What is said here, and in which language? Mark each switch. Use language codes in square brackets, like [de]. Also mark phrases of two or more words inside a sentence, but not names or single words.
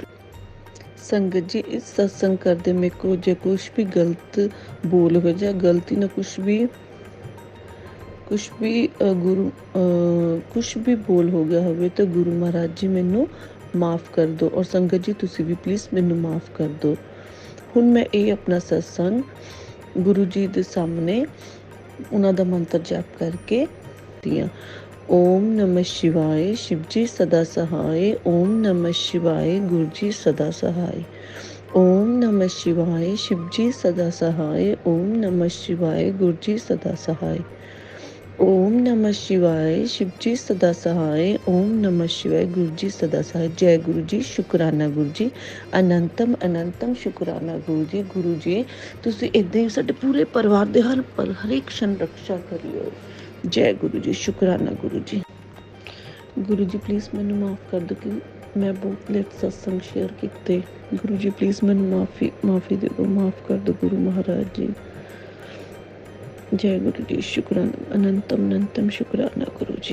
[pa] ਸੰਗਤ ਜੀ, ਇਸ ਸਤਸੰਗ ਕਰਦੇ ਮੇਰੇ ਕੋਲ ਜੇ ਕੁਛ ਵੀ ਗਲਤ ਬੋਲ ਹੋ ਜਾਂ ਗਲਤੀ ਨਾਲ ਕੁਛ ਵੀ ਬੋਲ ਹੋ ਗਿਆ ਹੋਵੇ ਤਾਂ ਗੁਰੂ ਮਹਾਰਾਜ ਜੀ ਮੈਨੂੰ ਮਾफ़ ਕਰ ਦਿਓ ਔਰ ਸੰਗਤ ਜੀ ਤੁਸੀਂ ਵੀ ਪਲੀਜ਼ ਮੈਨੂੰ ਮਾफ़ ਕਰ ਦਿਓ। ਹੁਣ ਮੈਂ ਇਹ ਆਪਣਾ ਸਤਸੰਗ ਗੁਰੂ ਜੀ ਦੇ ਸਾਹਮਣੇ ਉਹਨਾਂ ਦਾ ਮੰਤਰ ਜਾਪ ਕਰਕੇ ਦੀਆਂ [hi] ओम नमः शिवाय शिवजी सदा सहाय। ओम नमः शिवाय गुरुजी सदा सहाय। ओम नमः शिवाय शिवजी सदा सहाय। ओम नमः शिवाय गुरुजी सदा सहाय। ओम नमः शिवाय शिवजी सदा सहाय। ओम नमः शिवाय गुरुजी सदा सहाय। जय गुरु जी, शुकराना गुरु जी, अनंतम अनंतम शुकराना गुरु जी [pa] ਤੁਸੀਂ ਇਦਾਂ ਹੀ ਸਾਡੇ ਪੂਰੇ ਪਰਿਵਾਰ ਦੇ ਹਰ ਇੱਕ [hi] क्षण रक्षा [pa] ਕਰਿਓ। ਜੈ ਗੁਰੂ ਜੀ, ਸ਼ੁਕਰਾਨਾ ਗੁਰੂ ਜੀ। ਗੁਰੂ ਜੀ ਪਲੀਜ਼ ਮੈਨੂੰ ਮਾਫ ਕਰ ਦਿਓ ਕਿ ਮੈਂ ਬਹੁਤ ਲੇਟ ਸਤਸੰਗ ਸ਼ੇਅਰ ਕੀਤੇ। ਗੁਰੂ ਜੀ ਪਲੀਜ਼ ਮੈਨੂੰ ਮਾਫੀ ਦੇ ਦਿਓ, ਮਾਫ ਕਰ ਦਿਓ ਗੁਰੂ ਮਹਾਰਾਜ ਜੀ। ਜੈ ਗੁਰੂ ਜੀ, ਸ਼ੁਕਰਾਨਾ, ਅਨੰਤਮ ਸ਼ੁਕਰਾਨਾ ਗੁਰੂ ਜੀ।